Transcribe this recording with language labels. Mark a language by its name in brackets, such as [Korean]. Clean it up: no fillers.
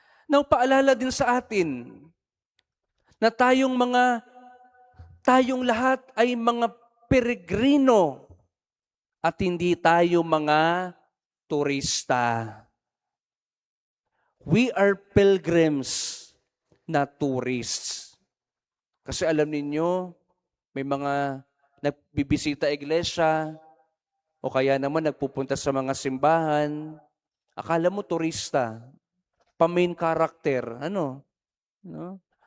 [Filipino] Now, paalala din sa atin na tayong lahat ay mga peregrino at hindi tayo mga turista. [English] We are pilgrims, not tourists. [Filipino] Kasi alam ninyo, may mga nagbibisita iglesia o kaya naman nagpupunta sa mga simbahan. Akala mo turista. Pa-main character, ano? No?